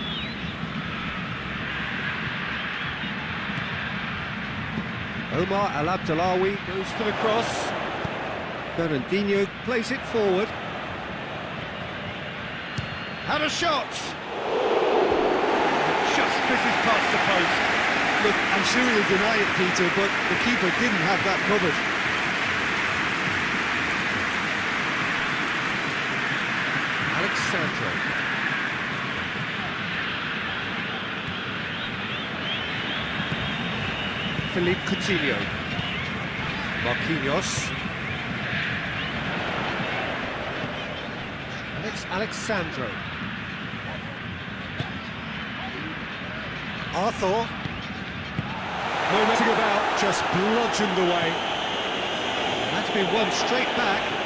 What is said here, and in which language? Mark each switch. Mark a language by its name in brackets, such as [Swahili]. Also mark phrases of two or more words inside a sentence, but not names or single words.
[English] Omar El Abdullawi goes for the cross. Fernandinho plays it forward. Had a shot! Just misses past the post. Look, I'm sure he'll deny it, Peter, but the keeper didn't have that covered. Alexandro. Philippe Coutinho. Marquinhos. And it's Alexandro. Arthur. No messing about, just bludgeoned away. That's been one straight back.